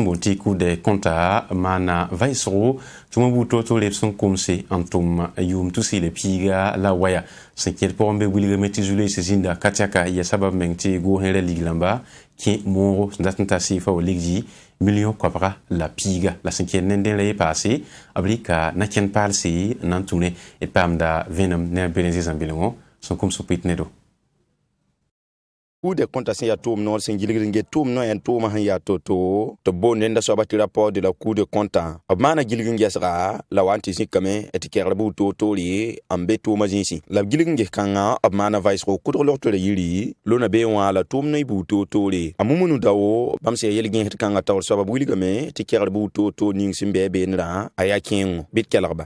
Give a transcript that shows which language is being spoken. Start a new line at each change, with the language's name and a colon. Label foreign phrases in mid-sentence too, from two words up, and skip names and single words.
Mossi: boond tɩ kʋʋd kõnta maana vaɩsgo tʋma buud to-toore b sẽn komse n tʋm yʋʋm tʋs yɩla piiga la waya sẽn kẽed pʋgẽ be wilgame tɩ zu-loeese zĩnda ka tɛka ya sabab meng tɩ go-sẽ ra lig rãmba kẽ moogo sẽn dat n tar sɩɩfa wa ligdi million koabga la piiga la sẽn kẽed nendẽ ra ye paase b rɩka na-kẽnd paalse n na n tũne d paamda vẽnem ne a belẽ zɩ zãmb-belengõ sẽn komsg pʋɩt nedo kude konta sẽn yaa tʋʋm noor sẽn gilgd n get tʋʋm no yẽn tʋʋmã sẽn yaa to-to tɩ b boond nenda soaba tɩ
French: rapport de la
Mossi: kude kõntã b maana gilg n gesga la wa n tɩ zĩkame tɩ kɛgr buud to-toore n be tʋʋmã zĩisi la b gilg n ges kãngã b maana vaɩsgo kʋdg log tɩ ra yiri lona bee wã la tʋʋm ne buud to-toore a mumunu dao bãmb sẽn ya yel-gẽesd kãngã taoor soaba b wilgame tɩ kɛgr buud to-toor ning sẽn bɩ a beenrã a yaa kẽengo bɩ d kelgba